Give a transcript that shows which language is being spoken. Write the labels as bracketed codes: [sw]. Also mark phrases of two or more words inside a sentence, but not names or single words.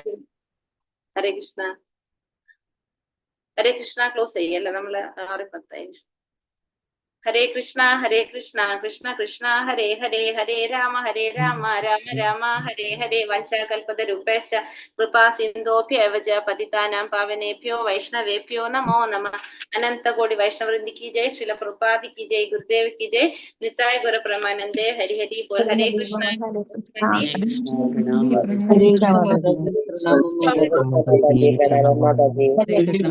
[sa] ഹരേ കൃഷ്ണ. ഹരേ കൃഷ്ണ [ml] ക്ലോസ് ചെയ്യല്ലേ നമ്മള് 6:10. [sa] ഹരേ കൃഷ്ണ കൃഷ്ണ കൃഷ്ണ ഹരേ ഹരേ, ഹരേ രാമ രാമ രാമ ഹരേ ഹരേ. വഞ്ചാകൽപതരൂപേശ്ച കൃപാ സിന്ധോഭ്യവ ച പതിതാനാം പാവനേഭ്യോ വൈഷ്ണവേഭ്യോ നമോ നമഃ. [hi] अनन्तकोटि वैष्णववृन्दी की जय। श्रील प्रभुपादी की जय। गुरुदेव की जय. [bn] নিতায় গুরু প্রমানন্দে। হরি হরি বোল. [sa] ഹരേ കൃഷ്ണ. ഹരേ കൃഷ്ണ.